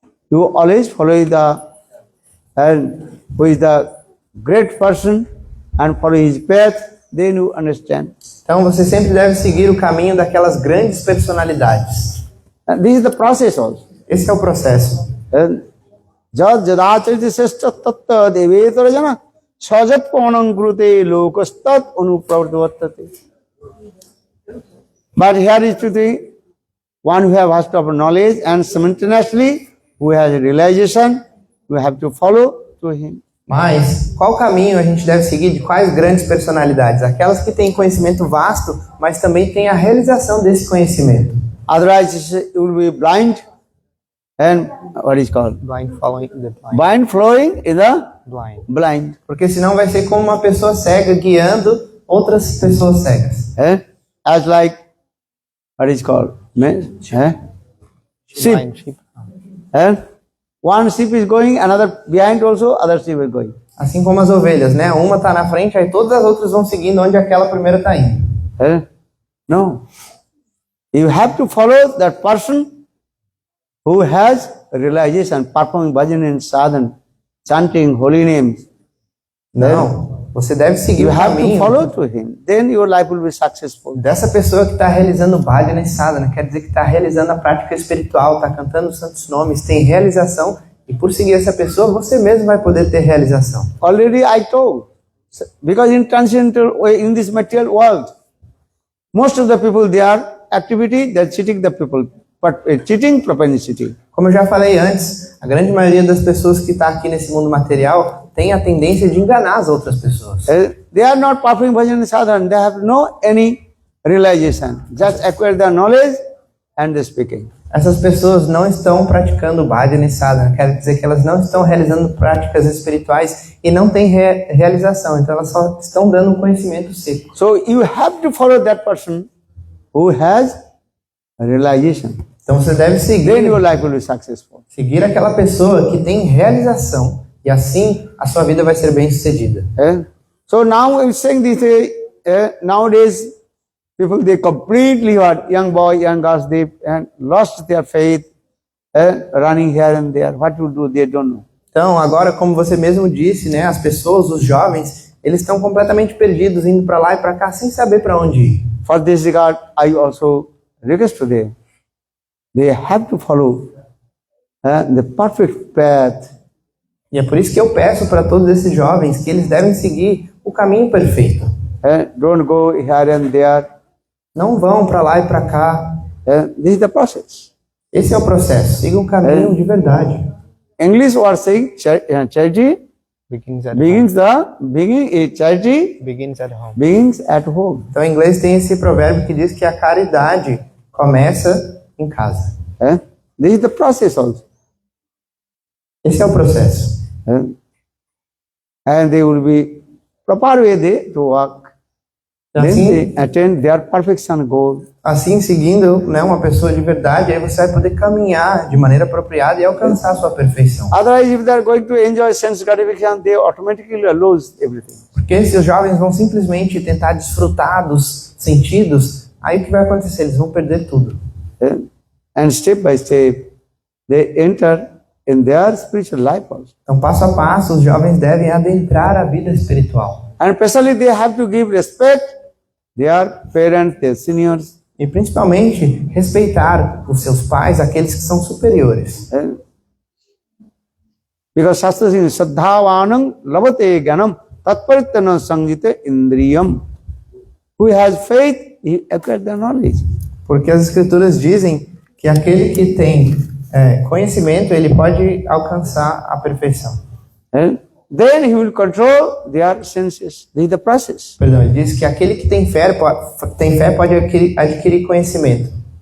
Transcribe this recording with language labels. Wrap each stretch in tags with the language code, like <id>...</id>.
<en>You always follow the who is the great person and follow his path, then you understand.</en> <pt>Então você sempre deve seguir o caminho daquelas grandes personalidades.</pt> <en>And this is the process also.</en> <pt>Esse é o processo.</pt> <sa>Jad jadachariti srishta tattad evetara jana sajat pavanam kurute lokastat anuvartate.</sa> <en>But here is to the one who have vast of knowledge and simultaneously who has realization, we have to follow to him.</en> <pt>Mas qual caminho a gente deve seguir de quais grandes personalidades? Aquelas que têm conhecimento vasto, mas também têm a realização desse conhecimento.</pt> <en>Otherwise you will be blind and what is called? Blind following the blind. Blind flowing in the Blind. blind.</en> <pt>Porque senão vai ser como uma pessoa cega guiando outras pessoas cegas.</pt> <en>As like, what is called? Sheep. Blind sheep. One sheep is going, another behind also, other sheep is going.</en> <pt>Assim como as ovelhas, né? Uma tá na frente, aí todas as outras vão seguindo onde aquela primeira tá indo.</pt> <en>No. You have to follow that person who has realization, performing bhajan and sadhana, chanting holy names.</en> <pt>Não. Você deve seguir</pt> <en>You</en> <pt>o</pt> <en>have to</en> <pt>caminho</pt> <en>follow to him. Then your life will be successful.</en> <pt>dessa pessoa que está realizando bhajana e sadhana. Quer dizer que está realizando a prática espiritual, está cantando os santos nomes, tem realização. E por seguir essa pessoa, você mesmo vai poder ter realização.</pt> <en>Already I told, because in transcendental way, in this material world, most of the people, their activity, they're cheating the people, but cheating propensity.</en> <pt>Como eu já falei antes, a grande maioria das pessoas que está aqui nesse mundo material tem a tendência de enganar as outras pessoas.</pt> <en>They are not performing bhajan and sadhana, they have no any realization, just acquire the knowledge and the speaking.</en> <pt>Essas pessoas não estão praticando bhajana e sadhana, quer dizer que elas não estão realizando práticas espirituais e não têm realização, então elas só estão dando conhecimento seco.</pt> <en>So you have to follow that person who has realization.</en> <pt>Então você deve</pt> <en>Then your life will be successful.</en> <pt>seguir aquela pessoa que tem realização e assim a sua vida vai ser bem sucedida.</pt> <en>So now I'm saying this, nowadays people, they completely, young boy, young girls, they lost their faith, running here and there. What to do, they don't know.</en> <pt>Então agora, como você mesmo disse, né, as pessoas, os jovens, eles estão completamente perdidos, indo para lá e para cá sem saber para onde ir.</pt> <en>For this regard, I also request to them, they have to follow the perfect path.</en> <pt>E é por isso que eu peço para todos esses jovens que eles devem seguir o caminho perfeito.</pt> <en>Don't go here and there.</en> <pt>Não vão para lá e para cá.</pt> <en>This is the process.</en> <pt>Esse é o processo. Siga um caminho de verdade.</pt> <en>English word saying charity Begins begins charity Begins at home. begins at home.</en> <pt>Então, em inglês tem esse provérbio que diz que a caridade começa em casa.</pt> <en>This is the process also.</en> <pt>Esse é o processo.</pt> <en>And they will be proper way they to work. Then</en> <pt>Assim,</pt> <en>they attain their perfection goal.</en> <pt>assim seguindo, né, uma pessoa de verdade, aí você vai poder caminhar de maneira apropriada e alcançar a sua perfeição.</pt> <en>Otherwise, if they are going to enjoy sense gratification, they automatically lose everything.</en> <pt>Porque se os jovens vão simplesmente tentar desfrutar dos sentidos, aí o que vai acontecer? Eles vão perder tudo.</pt> <en>And step by step, they enter in their spiritual life also.</en> <pt>Então, passo a passo, os jovens devem adentrar a vida espiritual.</pt> <en>And especially they have to give respect their parents, their seniors.</en> <pt>E principalmente, respeitar os seus pais, aqueles que são superiores.</pt> <en>Because Shastra says,</en> <sa>Saddhavanam lavate gyanam tatparitana sanjita indriyam.</sa> <en>Who has faith, he acquires the knowledge.</en> <pt>Porque as escrituras dizem que aquele que tem conhecimento, ele pode alcançar a perfeição.</pt> <en>Then he will control their senses. This is the process.</en> <pt>Perdão, ele diz que aquele que tem fé pode adquirir conhecimento.</pt>